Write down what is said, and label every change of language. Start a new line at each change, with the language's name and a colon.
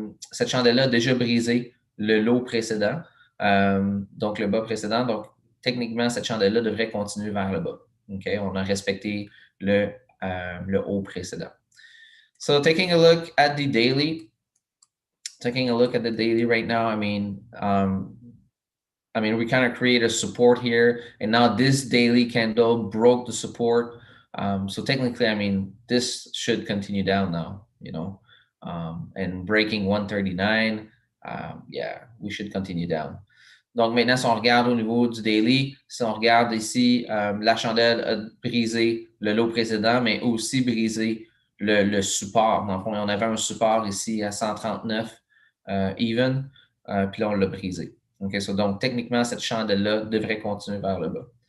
French: Cette chandelle-là a déjà brisé le low précédent, donc le bas précédent. Donc, techniquement, cette chandelle-là devrait continuer vers le bas. Okay? On a respecté le haut précédent.
English: So, taking a look at the daily. Taking a look at the daily right now, I mean, we kind of create a support here, and now this daily candle broke the support. So technically, I mean, this should continue down now, you know, and breaking 139, yeah, we should continue down.
French: Donc maintenant, si on regarde au niveau du daily, si on regarde ici, la chandelle a brisé le low précédent, mais aussi brisé le support. Dans le fond, on avait un support ici à 139. Even, puis là, on l'a brisé. Okay, so donc, techniquement, cette chandelle-là devrait continuer vers le bas.